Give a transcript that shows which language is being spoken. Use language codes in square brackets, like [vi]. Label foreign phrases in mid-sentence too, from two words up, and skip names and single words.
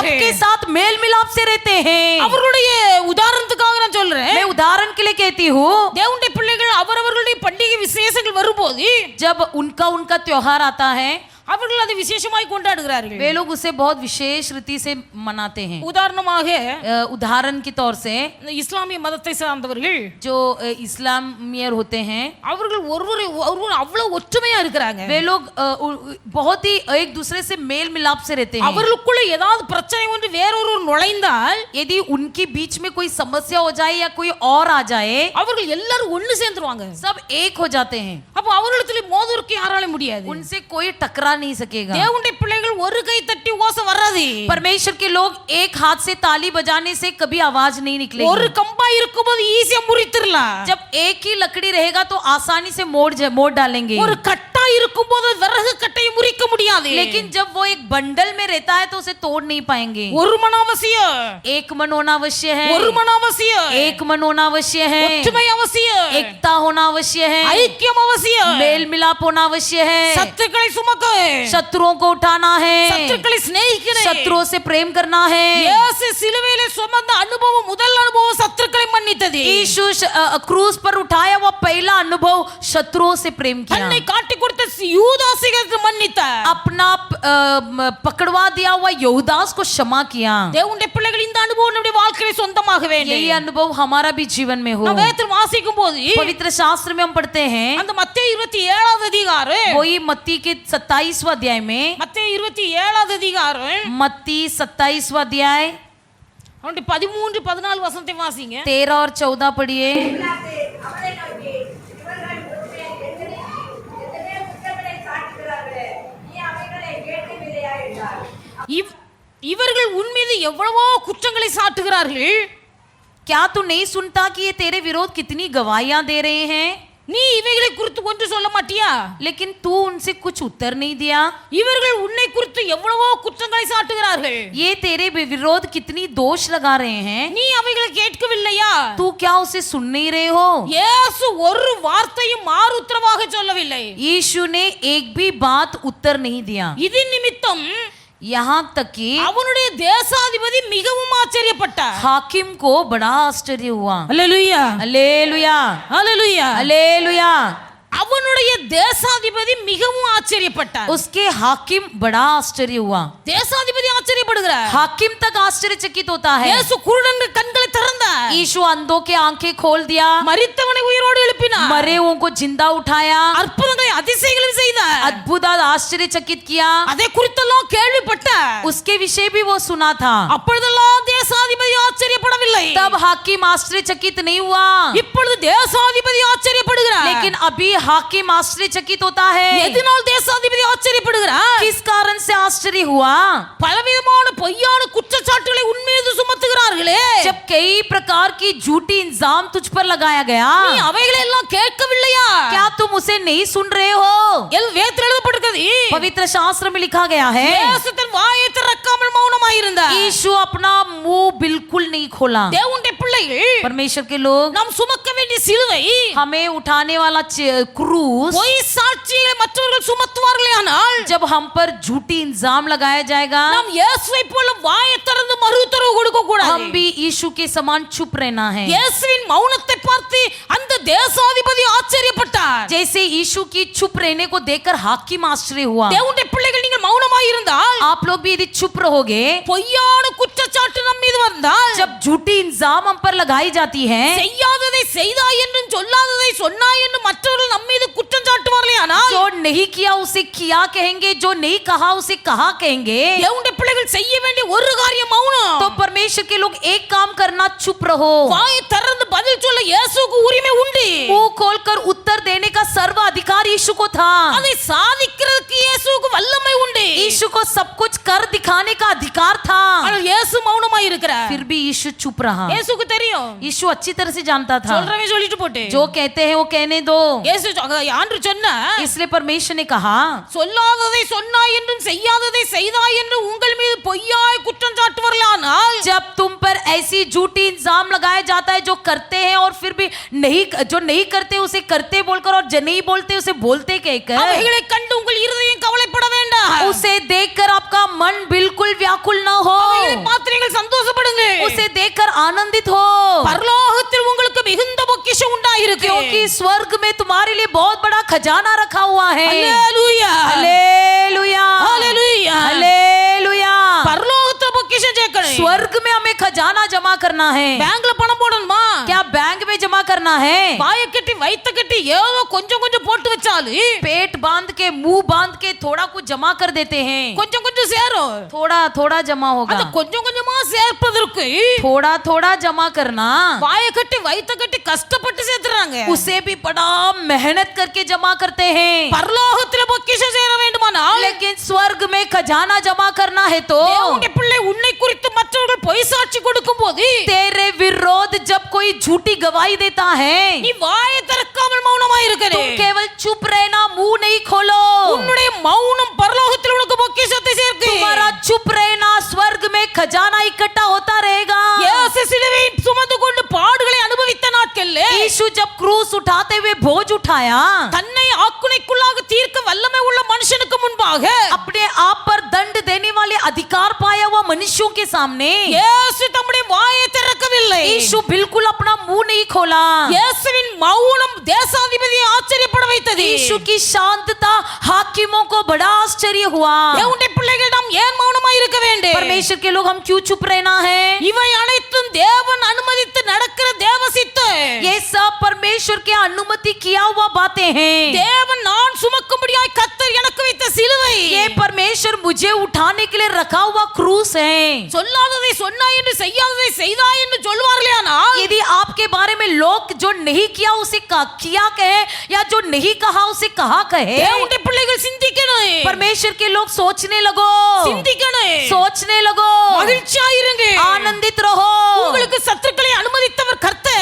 [hi] सबके साथ मेल मिलाप से रहते हैं। [ta] அவர்களுடைய உதாரணத்துக்காக நான் சொல்றேன், [hi] मैं उदाहरण के लिए कहती हूँ, [ta] தேவனுடைய பிள்ளைகள் அவரவர்களுடைய பண்டிகை விசேஷங்கள் வரும்போது [hi] जब उनका त्योहार आता है [ta] அவர்கள் அதை விசேஷமாய் கொண்டாடுகிறார்கள். [hi] वे लोग उसे बहुत विशेष रीति से मनाते हैं। [ta] உதாரணமாக [hi] उदाहरण के तौर से [ta] இஸ்லாமிய மதத்தை சார்ந்தவர்கள் [hi] जो इस्लामियर होते हैं [ta] அவர்கள் ஒருவர் அவ்வளவு ஒற்றுமையா இருக்கிறாங்க. [hi] वे लोग बहुत ही एक दूसरे से मेल मिलाप से रहते हैं। [ta] அவர்களுக்குள்ள ஏதாவது பிரச்சனை ஒன்று வேறொரு நுழைந்தால் [hi] यदि उनके बीच में कोई समस्या हो जाए या कोई और आ जाए [ta] அவர்கள் எல்லாரும் ஒண்ணு சேர்ந்துருவாங்க. [hi] सब एक हो जाते हैं, [ta] அப்ப அவர்களிடத்துல மோதுவதற்கு யாரால முடியாது. [hi] उनसे कोई टकरा नहीं सकेगा। [ta] தேவனுடைய பிள்ளைகள் ஒரு கை தட்டி ஓசை வராது. [hi] परमेश्वर के लोग एक हाथ से ताली बजाने से कभी आवाज नहीं [ta] ஒரு [hi] निकलेगी। [ta] கம்பா இருக்கும்போது ஈஸியா முறித்திரலாம். [hi] जब एक ही लकड़ी रहेगा तो आसानी से मोड़ डालेंगे, [ta] ஒரு கட்டா இருக்கும்போது விறகு கட்டையை முறிக்க முடியாது. [hi] लेकिन जब वो एक बंडल में रहता है तो उसे तोड़ नहीं पाएंगे। [ta] ஒரு மன அவசியம், [hi] एक मन होना अवश्य है, [ta] ஒரு மன அவசியம், [hi] एक मन होना अवश्य है, [ta] ஒற்றுமை அவசியம், [hi] एकता होना अवश्य है, [ta] ஐக்கியம் அவசியம், [hi] मेल मिलाप होना अवश्य है, [ta] சத்துருக்களை சுமக்க, [hi] शत्रुओं को उठाना है, [ta] சத்துருக்களை சிநேகிக்கணும், [hi] शत्रुओं से प्रेम करना है। [ta] இயேசு சிலுவையிலே சுமந்த அனுபவம் முதல் அனுபவம் சத்துருக்களை மன்னித்தது. [hi] यीशु क्रूस पर उठाया वो पहला अनुभव शत्रुओं से प्रेम किया, [ta] தன்னை காட்டி கொடுத்த யூதாசுக்கு மன்னித்தார். [hi] अपना पकड़वा दिया हुआ यहूदास को क्षमा किया। [ta] தேவனுடைய பிள்ளைகள் இந்த அனுபவம் நம்முடைய வாழ்க்கையில சொந்தமாக வேண்டும். [hi] यही अनुभव हमारा भी जीवन में हो। [ta] நான் வேதத்தில் வாசிக்கும் போது [hi] पवित्र शास्त्र में हम पढ़ते हैं, [ta] அந்த மத்தேயு 27வது அதிகாரம், [hi] वही मत्ती के 27वां अध्याय में, [ta] மத்தேயு 27வது அதிகாரம் [hi] मत्ती 27वां अध्याय [ta] அவனுடைய 13 14 வசனத்தை வாசிங்க. [hi] 13 और 14 पढ़िए। [ta] அவரை நோக்கி இவர்கள் உன்னை எத்தனை குற்றங்களை சாட்டுகிறார்களே, நீ அவைகளை கேட்கவில்லையா என்றார். இவர்கள் உன் மீது எவ்வளவோ குற்றங்களை சாட்டுகிறார்கள், [hi] क्या तू नहीं सुनता कि ये तेरे विरोध कितनी गवाहियां दे रहे हैं, [ta] நீ இவைகளை குறித்து ஒன்று சொல்ல மாட்டியா? [hi] लेकिन तू उनसे कुछ उत्तर नहीं दिया। [ta] இவர்கள் உன்னை குறித்து எவ்வளவோ குற்றங்களை சாட்டுகிறார்கள், [hi] ये तेरे विरोध कितनी दोष लगा रहे हैं, [ta] நீ அவைகளை கேட்கவில்லையா? [hi] तू क्या उसे सुन नहीं रहे हो। [ta] இயேசு ஒரு வார்த்தையும் மாறு உத்தரவாக சொல்லவில்லை. [hi] यीशु ने एक भी बात उत्तर नहीं दिया। [ta] இது நிமித்தம் [hi] यहाँ तक कि [ta] அவனுடைய தேசாதிபதி மிகவும் ஆச்சரியப்பட்டார். [hi] हाकिम को बड़ा आश्चर्य हुआ। [ta] அல்லேலூயா, [hi] हालेलुया, [ta] அல்லேலூயா. [hi] हालेलुया। [ta] அவனுடைய தேசாதிபதி மிகவும் ஆச்சரியப்பட்டார். [hi] उसके हाकिम बड़ा आश्चर्य हुआ। [ta] தேசாதிபதி ஆச்சரியப்படுகிறார். [hi] हाकिम तक आश्चर्यचकित होता है। [ta] இயேசு குருடன் கண்களை திறந்தார், [hi] यीशु अंधों के आंखें खोल दिया, [ta] மரித்தவனை உயிரோடு எழுப்பினார், [hi] मरे हुओं को जिंदा उठाया, [ta] அற்புதங்களை அதிசயங்களும் செய்தார். [hi] अद्भुत आश्चर्यचकित किया। [ta] அதை குறித்தெல்லாம் கேள்விப்பட்டார். [hi] उसके विषय भी वो सुना था। [ta] அப்பொழுதெல்லாம் தேசாதிபதி ஆச்சரியப்படவில்லை. [hi] तब हाकिम आश्चर्यचकित नहीं हुआ, [ta] இப்பொழுது தேசாதிபதி ஆச்சரியப்படுகிறார். [hi] लेकिन अभी हाकिम आश्चर्यचकित होता है। [ta] எதனால் தேசாதிபதி ஆச்சரியப்படுகிறார்? [hi] किस कारण से आश्चर्य हुआ? [ta] பலவிதமான பொய்யான குற்றச்சாட்டுகளை உன்மீது சுமத்துகிறார்களே, [hi] जब कई प्रकार की झूठी इल्जाम तुझ पर लगाया गया, [ta] நீ அவைகளை எல்லாம் கேட்கவில்லையா? [hi] क्या तुम उसे नहीं सुन रहे हो? [ta] வேதத்தில் எழுதப்பட்டிருக்கிறது, [hi] पवित्र शास्त्र में लिखा गया है, [ta] இயேசு தன் வாயை திறக்காமல் மௌனமாயிருந்தார். [hi] यीशु अपना मुंह बिल्कुल नहीं खोला। [ta] தேவனுடைய பிள்ளைகள், [hi] परमेश्वर के लोग, [ta] நாம் சுமக்க வேண்டிய சிலுவை, [hi] हमें उठाने वाला क्रूस, [ta] பொய் சாட்சியை மற்றவர்கள் சுமத்துவார்களேயானால், [hi] जब हम पर झूठी इल्जाम लगाया जाएगा, [ta] நாம் இயேசுவை போல வாயை திறந்து மறு உத்தரவு கொடுக்க கூடாது. [hi] हम भी यीशु के समान चुप रहना है। [ta] இயேசுவின் மௌனத்தை பார்த்து அந்த தேசாதிபதி ஆச்சரியப்பட்டார். [hi] जैसे यीशु की चुप रहने को देखकर हाकिम आश्चर्य हुआ। [ta] தேவனுடைய பிள்ளைகள் நீங்கள் மௌனமாய் இருந்தால், [hi] आप लोग भी यदि चुप रहोगे, [ta] பொய்யான குற்றச்சாட்டு நம் மீது வந்தால், [hi] जब झूठी इल्जाम हम पर लगाई जाती है, [ta] செய்யாததை செய்தாய் என்றும் சொல்லாததை சொன்னாய் என்றும் மற்றவர்கள் நம் மீது குற்றம் சாட்டுவார்களேயானால், [hi] जो नहीं किया उसे किया कहेंगे, जो नहीं कहा उसे कहा कहेंगे, [ta] தேவனுடைய பிள்ளைகள் செய்ய வேண்டிய ஒரு காரியம் மௌனம். [hi] तो परमेश्वर के लोग एक काम करना, चुप रहो। [ta] வாயை திறந்து பதில் சொல்ல இயேசுவுக்கு உரிமை உண்டு. [hi] मुंह खोलकर उत्तर देने का सर्व अधिकार यीशु को था। [ta] அதை சாதிக்கிறதுக்கு இயேசுவுக்கு வல்லமை உண்டு. [hi] यीशु को सब कुछ कर दिखाने का अधिकार था, [ta] ஆனால் இயேசு மௌனமாய் இருக்கிறார். [hi] फिर भी यीशु चुप रहा। [ta] இயேசுவுக்கு தெரியும். [hi] यीशु अच्छी तरह से जानता था, [ta] சொல்றவே சொல்லிட்டு போட்டு. [hi] जो कहते हैं वो कहने दो। [ta] இயேசு ஆண்டு சொன்னா, [hi] इसलिए परमेश्वर ने कहा, [ta] சொல்லாததை சொன்னாய் என்றும் செய்யாததை செய்தாய் என்றும் உங்கள் மீது பொய்யாய் குற்றம் சாட்டுவார்களானால், [hi] जब तुम पर ऐसी झूठी इल्जाम लगाया जाता है, जो करते हैं और फिर भी नहीं, जो नहीं करते उसे करते बोलकर और जो नहीं बोलते उसे बोलते कहकर, [ta] அவைகளை கண்டு உங்கள் இருதயம் கவலைப்பட வேண்டாம். [hi] उसे देखकर आपका मन बिल्कुल व्याकुल न हो, [ta] அவைகளை பார்த்து நீங்கள் சந்தோஷப்படுங்க. [hi] उसे देखकर आनंदित हो, [ta] பரலோகத்தில் உங்களுக்கு மிகுந்த பொக்கிஷம் உண்டாயிருக்கு. [hi] क्योंकि स्वर्ग में तुम्हारे लिए बहुत बड़ा खजाना रखा हुआ है। [ta] அல்லேலூயா, [hi] हालेलुया, हालेलुया, हालेलुया। [ta] பரலோகத்துல பொக்கிஷம் சேர்க்கணும். [hi] स्वर्ग में हमें खजाना जमा करना है। [ta] பேங்க்ல பணம் போடணுமா? [hi] क्या बैंक में जमा करना है? [ta] வாயை கட்டி வயித்தை கட்டி ஏதோ கொஞ்சம் கொஞ்சம் போட்டு வச்சாலும் [hi] पेट बांध के, मुंह बांध के थोड़ा कुछ जमा कर देते हैं, [ta] கொஞ்சம் கொஞ்சம் சேரும். [hi] थोड़ा थोड़ा जमा [ta] அந்த [hi] होगा। [ta] கொஞ்சம் கொஞ்சமா சேர்ப்பதற்கு [hi] थोड़ा थोड़ा जमा करना, [ta] வாயை கட்டி வயித்தை கட்டி கஷ்டப்பட்டு சேர்த்துறாங்க. [hi] उसे भी बड़ा मेहनत करके जमा करते हैं। [ta] பரலோகத்துல பொக்கிஷம் சேர வேண்டுமானால், [hi] लेकिन स्वर्ग में खजाना जमा करना है तो [ta] தேவனுடைய பிள்ளை உன்னை குறித்து மற்றவர்கள் பொய் சாட்சி கொடுக்கும் போது [hi] तेरे विरोध जब कोई झूठी गवाही देता है, [ta] நீ வாயை திறக்காமல் மௌனமாய் [hi] तुम [ta] இருக்கணும். [hi] केवल चुप रहना, मुंह नहीं खोलो। [ta] உன்னுடைய மௌனம் பரலோகத்தில் உனக்கு பொக்கிஷத்தை சேர்க்கு. [hi] तुम्हारा चुप रहना स्वर्ग में खजाना इकट्ठा होता रहेगा। [ta] இயேசு சிலுவையை சுமந்து கொண்டு பாடுகளை அனுபவித்த நாட்களில் [hi] यीशु जब क्रूस उठाते हुए बोझ उठाया, [ta] தன்னை ஆக்குனைக்குள்ளாக தீர்க்க வல்லமை உள்ள மனுஷனுக்கு முன்பாக [hi] अपने आप पर दंड देने वाले अधिकार पाया हुआ मनुष्यों के सामने [ta] இயேசு தம்முடைய வாயை திறக்கவில்லை. [hi] यीशु बिल्कुल अपना मुंह नहीं खोला। [ta] இயேசுவின் மௌனம் தேசாதிபதியை ஆச்சரியப்பட வைத்தது. [hi] यीशु की शांतता हाकिमों को बड़ा आश्चर्य हुआ। [ta] தேவனுடைய பிள்ளைகள் நாம் ஏன் மௌனமாய் இருக்க வேண்டும்? [hi] परमेश्वर के लोग हम क्यों चुप रहना है? [ta] இவை அனைத்தும் தேவன் அனுமதித்து நடக்கிற தேவ சித்தம். [hi] ये सब परमेश्वर के अनुमति किया हुआ बातें हैं। [ta] தேவன் நான் சுமக்கும்படியாய் கர்த்தர் எனக்கு வைத்த சிலுவை. [hi] ये परमेश्वर मुझे उठाने के लिए रखा हुआ क्रूस है। [ta] சொல்லாததை சொன்னாய் என்று செய்யாததை செய்தாய் என்று சொல்வார்களேயானால், [hi] यदि आपके बारे में लोग जो नहीं किया उसे किया कहे, या जो नहीं कहा उसे कहा कहे, [ta] தேவனுடைய பிள்ளைகள் சிந்திக்கணும். [hi] परमेश्वर के लोग सोचने लगो, [ta] சிந்திக்கணும். [hi] सोचने लगो, [ta] மகிழ்ச்சியா இருங்க. [hi] आनंदित रहो। [ta] உங்களுக்கு சத்துருக்களை அனுமதித்தவர் கர்த்தர்.